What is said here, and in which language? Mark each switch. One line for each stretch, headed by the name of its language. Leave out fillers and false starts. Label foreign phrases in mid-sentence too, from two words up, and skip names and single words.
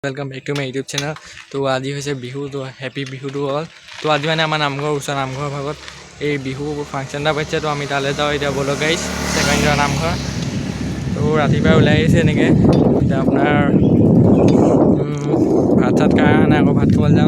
English: welcome back to my YouTube channel.
Hindi: तो आज
Assamese: হৈছে বিহু। তো হেপী বিহুটো হ'ল। তো আজি মানে আমাৰ নামঘৰ ওচৰ নামঘৰৰ ভাগত এই বিহু ফাংচন এটা পাতিছে। তো আমি তালৈ যাওঁ এতিয়া। ব'ল গাইছ, ছেকেণ্ডৰ নামঘৰ। তো ৰাতিপুৱা ওলাই আহিছে এনেকৈ। এতিয়া আপোনাৰ ভাত চাত খাই অহা নাই, আকৌ ভাত খাবলৈ যাম।